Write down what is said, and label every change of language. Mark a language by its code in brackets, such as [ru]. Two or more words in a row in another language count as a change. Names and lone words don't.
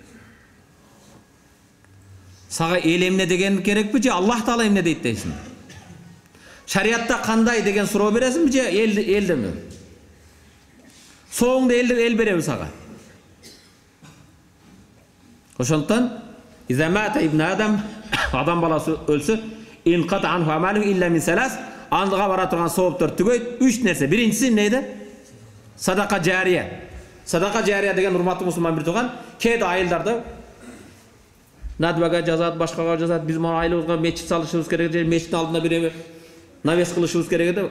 [ky] Сага эл эмне деген керекпи же Аллах Таала эмне дейт дейсиң? Шариатта кандай деген суроо бересиңби же эл деме? Соңунда эл береби сага? [ar] Ошондон إذا مات ابن آدم [ky] баласы өлсө, [ar] انقطع عنه عمله إلا من ثلاث, [ky] андыга бара турган сооптор түгөйт. 3 нерсе. Биринчиси эмнеди? Садака жария. Садака жария деген урматтуу мусулман бир тууган, кээде айылдарда надбага жазат, башкага жазат, биз мына айылыбызга мечит салышыбыз керек же мечиттин алдына бир навес кылышыбыз керек деп.